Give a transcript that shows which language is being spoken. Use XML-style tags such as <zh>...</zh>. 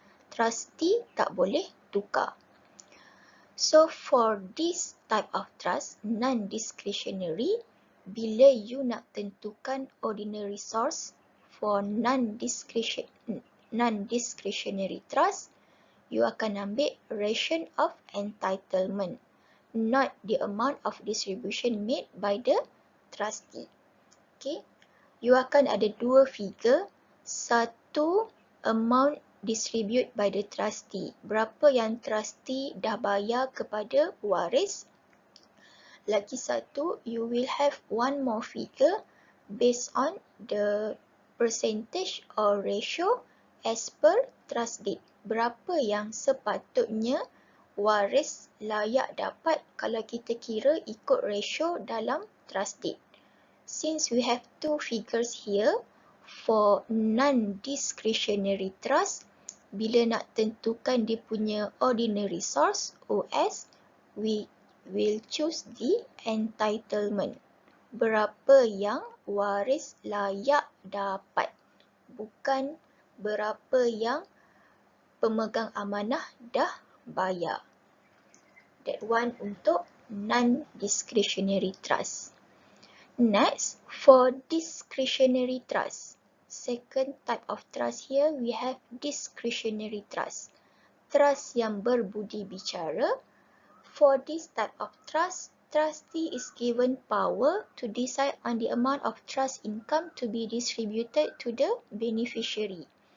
<ms>Trustee tak boleh tukar.</ms> <en>So for this type of trust, non-discretionary,</en> <ms>bila you nak tentukan</ms> <en>ordinary source for non-discretionary trust,</en> <ms>you akan ambil</ms> <en>ration of entitlement, not the amount of distribution made by the trustee.</en> <ms>Okay, you akan ada dua figure, satu</ms> <en>amount distribute by the trustee,</en> <ms>berapa yang trustee dah bayar kepada waris. Lagi satu,</ms> <en>you will have one more figure based on the percentage or ratio as per trust deed.</en> <ms>Berapa yang sepatutnya waris layak dapat kalau kita kira ikut ratio dalam trust deed.</ms> <en>Since we have two figures here, for non-discretionary trust,</en> <ms>bila nak tentukan dia punya</ms> <en>ordinary source, OS, we will choose the entitlement.</en> <ms>Berapa yang waris layak dapat, bukan berapa yang pemegang amanah dah bayar.</ms> <en>That one</en> <ms>untuk</ms> <en>non-discretionary trust. Next, for discretionary trust. Second type of trust here, we have discretionary trust.</en> <ms>Trust yang berbudi bicara.</ms> <en>For this type of trust, trustee is given power to decide on the amount of trust income to be distributed to the beneficiary.</en>